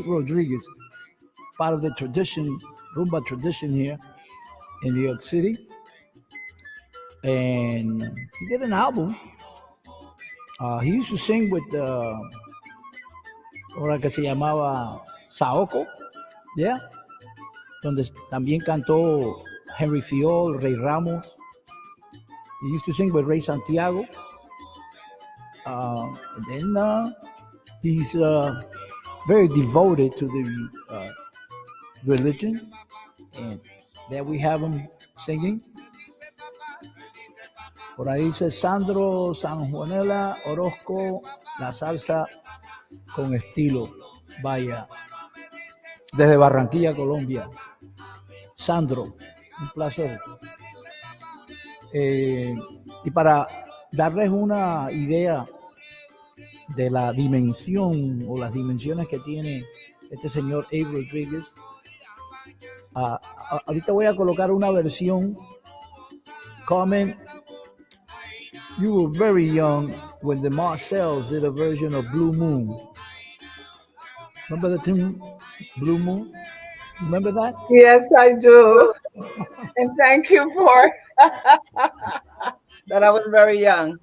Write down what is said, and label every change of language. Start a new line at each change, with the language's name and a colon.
English: Rodriguez, part of the tradition, rumba tradition here in New York City. And he did an album. He used to sing with
Spanish: ahora que se llamaba Saoko, yeah, donde también cantó Henry Fiol, Rey Ramos.
English: He used to sing with Ray Santiago. And then he's very devoted to the religion. And there we have him singing.
Spanish: Por ahí dice Sandro Sanjuanela Orozco, la salsa con estilo. Vaya. Desde Barranquilla, Colombia. Sandro, un placer. Y para darles una idea de la dimensión o las dimensiones que tiene este señor A. Rodriguez, ahorita voy a colocar una versión.
English: Comment, you were very young when the Marcells did a version of Blue Moon. Remember the tune Blue Moon? Remember that? Yes, I do. And thank you for that. I was very young.